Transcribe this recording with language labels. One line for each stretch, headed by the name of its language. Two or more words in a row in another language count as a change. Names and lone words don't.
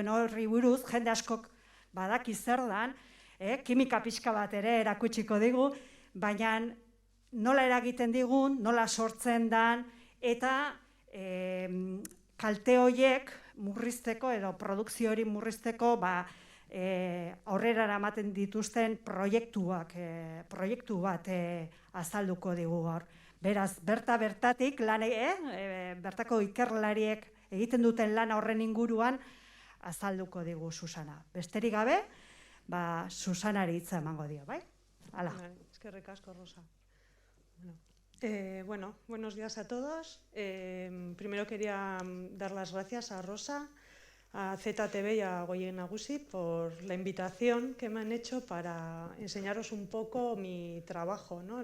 Basque: horri buruz, jende askok badaki zer dan, kimika pixka bat ere erakutsiko digu, baina nola eragiten digun, nola sortzen dan, eta kalte horiek murrizteko edo produkzio hori murrizteko aurrera eramaten dituzten proiektu bat azalduko digu gaur. Beraz, bertatik bertako ikerlariek egiten duten lan horren inguruan azalduko digu Susana. Besterik gabe, Susanari hitza emango dio, bai? Hala. Eskerrik asko, Rosa.
Spanish: Bueno, buenos días a todos. Primero quería dar las gracias a Rosa, a ZTV y a Goien Nagusi por la invitación que me han hecho para enseñaros un poco mi trabajo, ¿no?